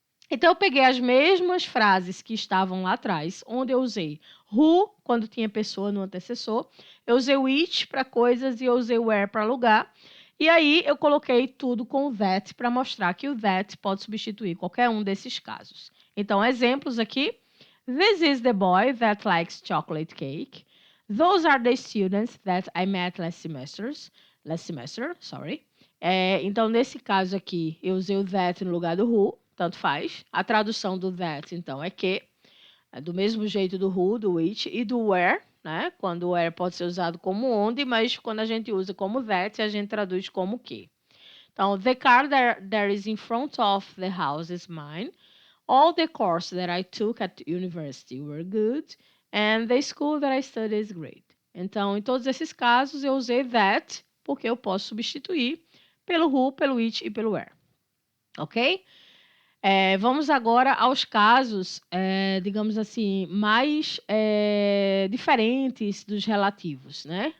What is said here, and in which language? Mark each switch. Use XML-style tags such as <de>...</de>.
<pt>Então, eu peguei as mesmas frases que estavam lá atrás, onde eu usei who, quando tinha pessoa no antecessor, eu usei which para coisas e eu usei where para lugar. E aí, eu coloquei tudo com o that para mostrar que o that pode substituir qualquer um desses casos. Então, exemplos aqui.</pt> <en>This is the boy that likes chocolate cake. Those are the students that I met last semester, sorry.</en> <pt>Então, nesse caso aqui, eu usei o that no lugar do who, tanto faz. A tradução do that, então, é que, é do mesmo jeito do who, do which e do where, né? Quando o where pode ser usado como onde, mas quando a gente usa como that, a gente traduz como que.</pt> <en>Então, the car that is in front of the house is mine. All the courses that I took at university were good, and the school that I studied is great.</en> <pt>Então, em todos esses casos, eu usei that, porque eu posso substituir pelo who, pelo which e pelo where. Ok? Vamos agora aos casos, digamos assim, mais diferentes dos relativos, né?</pt>